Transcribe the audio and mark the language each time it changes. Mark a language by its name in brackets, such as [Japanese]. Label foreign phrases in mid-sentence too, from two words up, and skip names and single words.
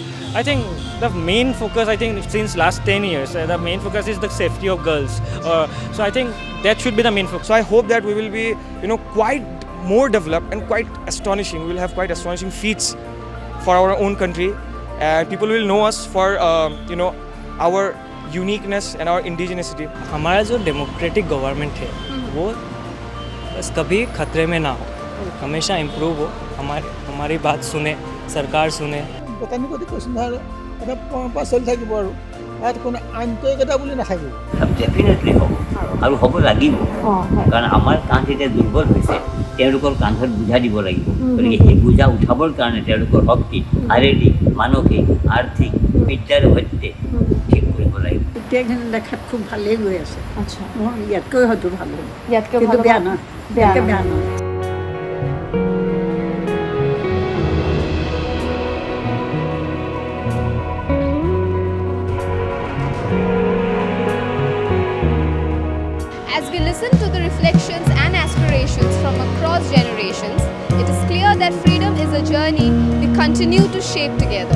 [English] I think the main focus, I think since last 10 years, the main focus is the safety of girls. So I think that should be the main focus. So I hope that we will be, quite more developed and quite astonishing. We will have quite astonishing feats for our own country, and people will know us for, our uniqueness and our indigeneity. [Hindi] हमारा जो [English] democratic government [Hindi] है वो बस कभी खतरे में ना हो, हमेशा इम्प्रूव हो, हमारी बात सुने, सरकार सुने। [Assamese] গতানুগতিক কৈছোঁ নহয় আৰু এটা পৰম্পৰা চলি থাকিব আৰু ইয়াত কোনো আন্তৰিকতা বুলি নাথাকিব। ডেফিনেটলি হ'ব আৰু হ'ব লাগিব, কাৰণ আমাৰ কান্ধ এতিয়া দুৰ্বল হৈছে, তেওঁলোকৰ কান্ধত বোঝা দিব লাগিব। গতিকে সেই বোঝা উঠাবৰ কাৰণে তেওঁলোকৰ শক্তি শাৰীৰিক মানসিক আৰ্থিক বিদ্যাৰ সৈতে ঠিক কৰিব লাগিব। গোটেইখিনি দেখাত খুব ভালেই গৈ আছে। আচ্ছা, ইয়াতকৈ হয়তো ভাল হ'ব, ইয়াতকৈ কিন্তু বেয়া নহয়, ইয়াতকৈ বেয়া নহয়। [English] As we listen to the reflections and aspirations from across generations, it is clear that freedom is a journey we continue to shape together.